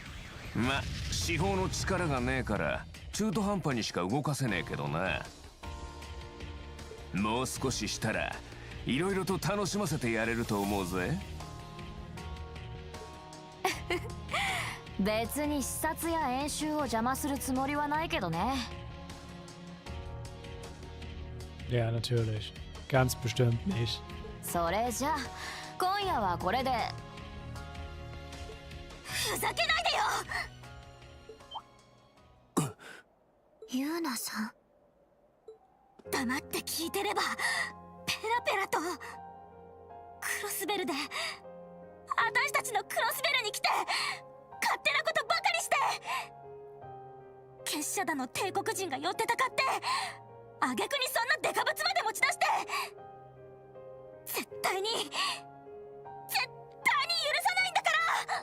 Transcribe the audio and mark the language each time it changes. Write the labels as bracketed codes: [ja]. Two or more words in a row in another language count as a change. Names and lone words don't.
[ja] ま、司法の力がねえから中途半端にしか動かせねえけどな。もう少ししたらいろいろと楽しませてやれると思うぜ。別に視察や演習を邪魔するつもりはないけどね。 [de] Ja, natürlich. Ganz bestimmt nicht. [ja] それじゃあ今夜はこれで。ふざけないでよ。ユーナさん、黙って聞いてればペラペラと。クロスベルで私たちのクロスベルに来て勝手なことばかりして、結社だの帝国人が寄ってたかって挙句にそんなデカブツまで持ち出して、絶対に許さないんだから。